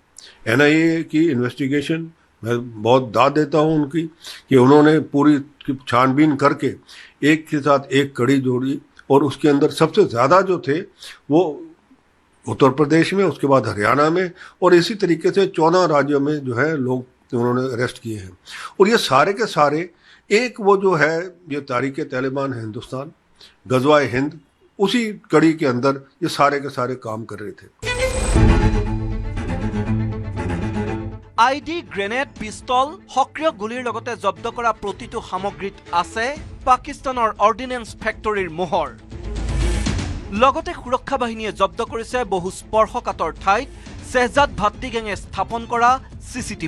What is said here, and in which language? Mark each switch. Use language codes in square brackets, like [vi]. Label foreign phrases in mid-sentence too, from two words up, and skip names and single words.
[hi] NIA की इन्वेस्टिगेशन मैं बहुत दाद देता हूं उनकी कि उन्होंने पूरी छानबीन करके एक के साथ एक कड़ी जोड़ी और उसके अंदर सबसे ज़्यादा जो थे वो उत्तर प्रदेश में, उसके बाद हरियाणा में और इसी तरीके से 14 राज्यों में जो है लोग उन्होंने अरेस्ट किए हैं। और ये सारे के सारे एक वो जो है ये तारीख तालिबान हिंदुस्तान, गज़वाए हिंद, उसी कड़ी के अंदर ये सारे के सारे काम कर रहे थे। [as] ID, গ্ৰেনেড, পিস্তল, সক্ৰিয় গুলিৰ লগতে জব্দ কৰা প্ৰতিটো সামগ্ৰীত আছে পাকিস্তানৰ অৰ্ডিনেন্স ফেক্টৰীৰ মোহৰ। লগতে সুৰক্ষা বাহিনীয়ে জব্দ কৰিছে বহু স্পৰ্শকাতৰ ঠাইত শ্বেহজাদ ভাতৃ গেঙে স্থাপন কৰা CCTV।